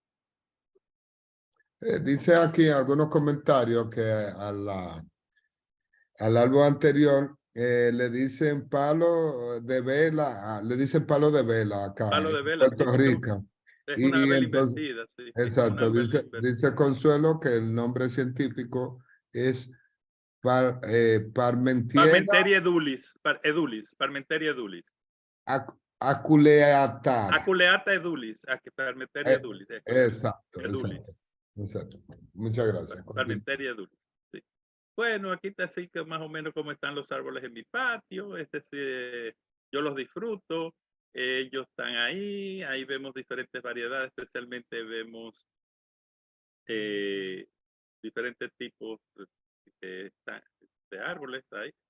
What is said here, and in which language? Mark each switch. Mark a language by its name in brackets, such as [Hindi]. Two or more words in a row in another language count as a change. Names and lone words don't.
[Spanish] Dice aquí algunos comentarios que al árbol anterior le dicen palo de vela, le dicen palo de vela acá Palo en de vela, sí, Puerto porque Rico. es una Y vela entonces, invertida, sí, es como una exacto, vela invertida. dice Consuelo que el nombre científico es Parmentiera Parmenteria edulis, Parmenteria edulis. aculeata. Aculeata edulis, Parmenteria edulis, es correcto. Exacto, Edulis, exacto, exacto. Muchas gracias. Parmenteria edulis. Sí. Bueno, aquí está así que más o menos cómo están los árboles en mi patio. Yo los disfruto. Ellos están ahí vemos diferentes variedades, especialmente vemos diferentes tipos de árboles ahí.